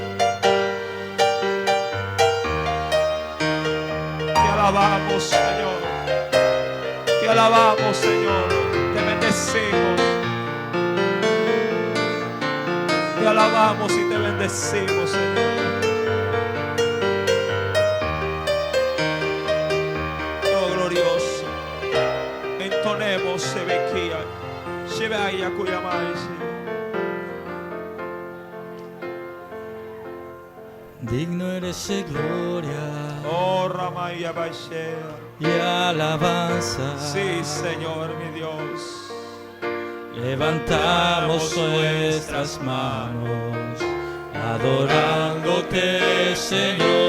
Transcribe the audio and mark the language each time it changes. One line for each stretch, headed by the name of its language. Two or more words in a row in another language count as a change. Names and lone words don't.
Spanish: Te alabamos, Señor. Te alabamos, Señor. Te bendecimos. Te alabamos y te bendecimos, Señor. Oh, glorioso. Entonemos, Sebequía. Shebaya Kuyamai, Señor. Digno eres de gloria, oh Ramaya Baishea, y alabanza. Sí, Señor, mi Dios. Levantamos nuestras manos, adorándote, Señor.